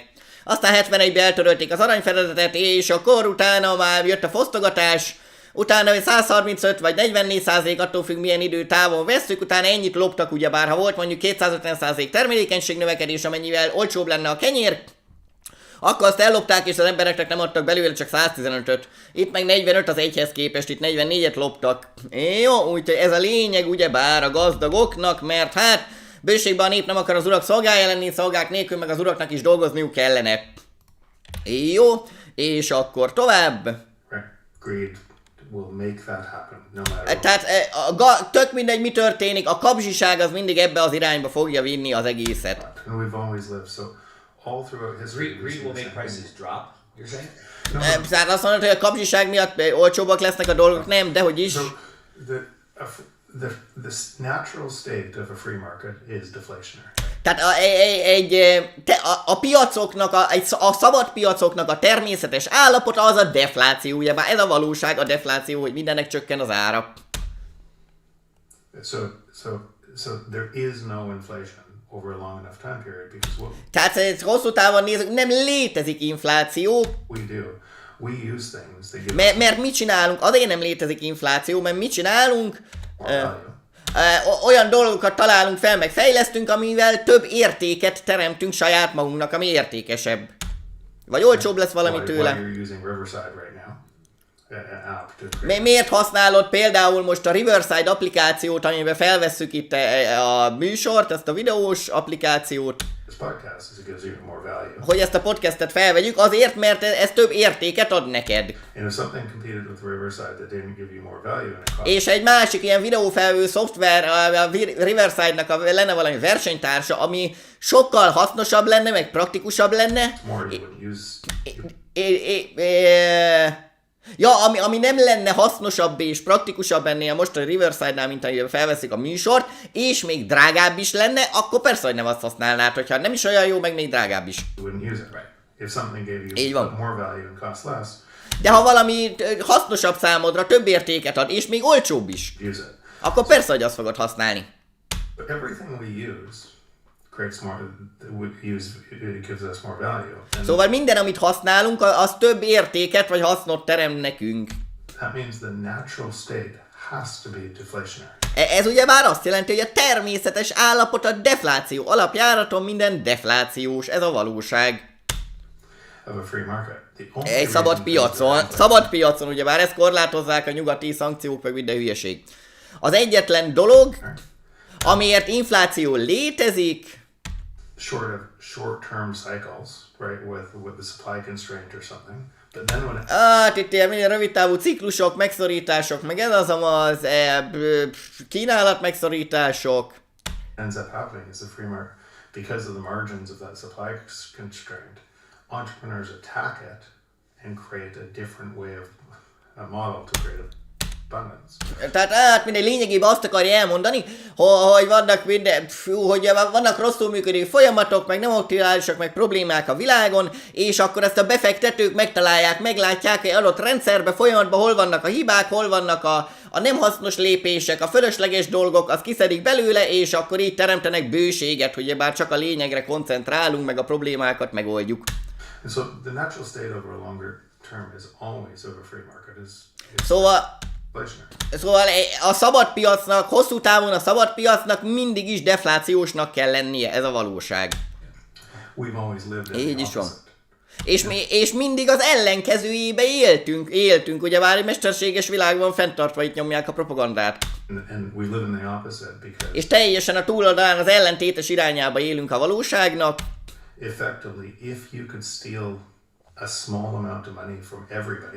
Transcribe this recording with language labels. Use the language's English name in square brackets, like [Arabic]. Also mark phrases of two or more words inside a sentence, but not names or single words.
[Hungarian] Aztán 71-ben eltörölték az aranyfedezetet, és akkor utána már jött a fosztogatás, utána 135 vagy 44%, attól függ milyen időtávon vesszük, utána ennyit loptak, ugyebár ha volt mondjuk 250% termelékenység növekedés, amennyivel olcsóbb lenne a kenyér, akkor azt ellopták, és az embereknek nem adtak belőle csak 115-öt. Itt meg 45 az egyhez képest, itt 44-et loptak. Jó, úgyhogy ez a lényeg ugyebár a gazdagoknak, mert hát bőségben a nép nem akar az urak szolgája lenni, szolgák nélkül meg az uraknak is dolgozniuk kellene. Jó, és akkor tovább. [English] Greed will make that happen, no matter what. [Hungarian] Tehát tök mindegy mi történik, a kapzsiság az mindig ebbe az irányba fogja vinni az egészet. [English] And we've always lived so all throughout history. Greed will make prices drop, you're saying? [Hungarian] Tehát azt mondod, hogy a kapzsiság miatt olcsóbbak lesznek a dolgok, nem, dehogy is. [English] So the natural state of a free market is deflationary. [Hungarian] Tehát a piacoknak, a szabad piacoknak a természetes állapota az a defláció, ugye már ez a valóság, a defláció, hogy mindennek csökken az ára. [English] So there is no inflation over a long enough time period, because what [Hungarian] Tehát ezt hosszú távon nézzük, nem létezik infláció. [English] we do, we use things that give us [Hungarian] Mert mit csinálunk? Azért nem létezik infláció, mert mit csinálunk? [English] more value. [Hungarian] Olyan dolgokat találunk fel, meg fejlesztünk, amivel több értéket teremtünk saját magunknak, ami értékesebb. Vagy olcsóbb lesz valami [English] Why [Hungarian] tőle. [English] you're using Riverside right now, an app to create [Hungarian] Miért használod például most a Riverside applikációt, amiben felvesszük itt a műsort, ezt a videós applikációt, [English] this podcast, is it gives you more value. [Hungarian] hogy ezt a podcastet felvegyük, azért, mert ez több értéket ad neked. [English] And if something competed with Riverside that didn't give you more value and it cost [Hungarian] És egy másik ilyen videófelvő szoftver, a Riverside-nak lenne valami versenytársa, ami sokkal hasznosabb lenne, meg praktikusabb lenne. [English] more, you would use. [Hungarian] Ja, ami nem lenne hasznosabb és praktikusabb ennél most a Riverside-nál, mint amiben felveszik a műsort, és még drágább is lenne, akkor persze, hogy nem azt használnád, hogyha nem is olyan jó, meg még drágább is. [English] You wouldn't use it, right? If something gave [Hungarian] Így [English] you [Hungarian] van. [English] more value and cost less, [Hungarian] De ha valami hasznosabb számodra, több értéket ad, és még olcsóbb is, [English] use it. [Hungarian] akkor persze, hogy azt fogod használni. [English] But everything we use creates more. It gives us more value. And [Hungarian] Szóval minden, amit használunk, az több értéket vagy hasznot terem nekünk. [English] that means the natural state has to be deflationary. [Hungarian] Ez ugye már azt jelenti, hogy a természetes állapot a defláció alapjáraton minden deflációs, ez a valóság. [English] Of a free market. The only [Hungarian] Egy szabad [English] reason things are [Hungarian] piacon, [English] inflated- [Hungarian] szabad piacon, ugyebár ezt korlátozzák a nyugati szankciók, meg minden hülyeség. Az egyetlen dolog, amiért infláció létezik, [English] short-term cycles, right, with the supply constraint or something. But then when it [Hungarian] hát itt ilyen minden rövidtávú ciklusok, megszorítások, meg ez az kínálat megszorítások. [English] ends up happening is the free market, because of the margins of that supply constraint, entrepreneurs attack it and create a different way of a model to create abundance. [Hungarian] Tehát mindegy, lényegében azt akarja elmondani, hogy vannak hogy vannak rosszul működő folyamatok, meg nem optimálisak, meg problémák a világon, és akkor ezt a befektetők megtalálják, meglátják egy adott rendszerbe, folyamatban hol vannak a hibák, hol vannak a nem hasznos lépések, a fölösleges dolgok, azt kiszedik belőle, és akkor így teremtenek bőséget, hogy bár csak a lényegre koncentrálunk, meg a problémákat megoldjuk. [English] And so the natural state over a longer term is always of a free market is [Hungarian] Szóval [English] inflationary. [Hungarian] a szabad piacnak, hosszú távon a szabad piacnak mindig is deflációsnak kell lennie, ez a valóság. [English] We've always lived in [Hungarian] Így [English] the [Hungarian] is van. [English] opposite. [Hungarian] És mindig az ellenkezőjébe éltünk, ugye bár egy mesterséges világban fenntartva itt nyomják a propagandát. [English] And we live in the opposite because [Hungarian] És teljesen a túloldalán az ellentétes irányába élünk a valóságnak, [English] effectively, if you could steal a small amount of money from everybody,